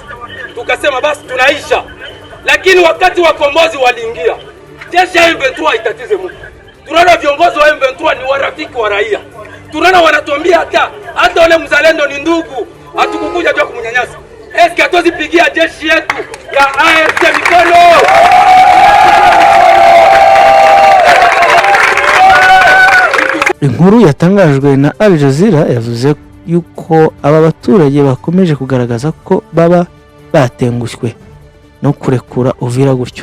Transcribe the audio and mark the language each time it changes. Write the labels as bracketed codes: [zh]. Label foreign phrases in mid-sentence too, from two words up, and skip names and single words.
[sw] Tukasema basi tunaisha. Lakini wakati wakombozi waliingia, jeshi ya M23 itatize mtu. Tunaona viongozi wa M23 ni warafiki wa raia. Tunaona wanatuambia hata wale mzalendo ni ndugu, hatukukuja tu kumnyanyasa. Eske hatuwezi pigia jeshi yetu ya AFC mikono? [rw] Inkuru yatangajwe na Al Jazeera yavuze yuko aba baturage bakomeje kugaragaza ko baba batengushywe no kurekura Uvira gutyo.